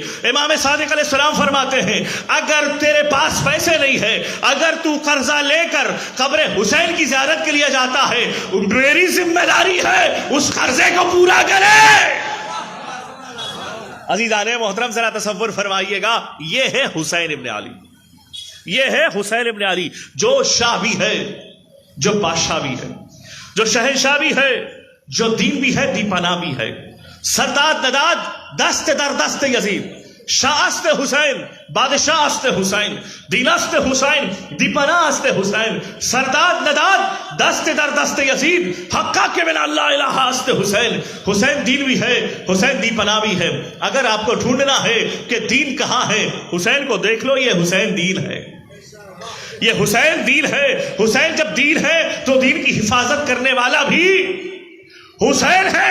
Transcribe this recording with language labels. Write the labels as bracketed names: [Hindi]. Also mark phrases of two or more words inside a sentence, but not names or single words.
[Urdu] امام صادق علیہ السلام فرماتے ہیں اگر تیرے پاس پیسے نہیں ہے، اگر تو قرضہ لے کر قبر حسین کی زیارت کے لیے جاتا ہے، میری ذمہ داری ہے اس قرضے کو پورا کرے. عزیزان محترم ذرا تصور فرمائیے گا، یہ ہے حسین ابن علی، یہ ہے حسین ابن علی جو شاہ بھی ہے، جو بادشاہ بھی ہے، جو شہنشاہ بھی ہے، جو دین بھی ہے، دیپنا بھی ہے. [Persian] سرداد نداد دست در دست یزید، شاہ است حسین، بادشاہ است حسین، دین است حسین، دیپنا است حسین. سرداد نداد دست در دست یزید، حقا کے بنا اللہ الہ است حسین. [Urdu] حسین دین بھی ہے، حسین دیپنا بھی ہے. اگر آپ کو ڈھونڈنا ہے کہ دین کہاں ہے، حسین کو دیکھ لو، یہ حسین دین ہے، یہ حسین دین ہے. حسین جب دین ہے تو دین کی حفاظت کرنے والا بھی حسین ہے.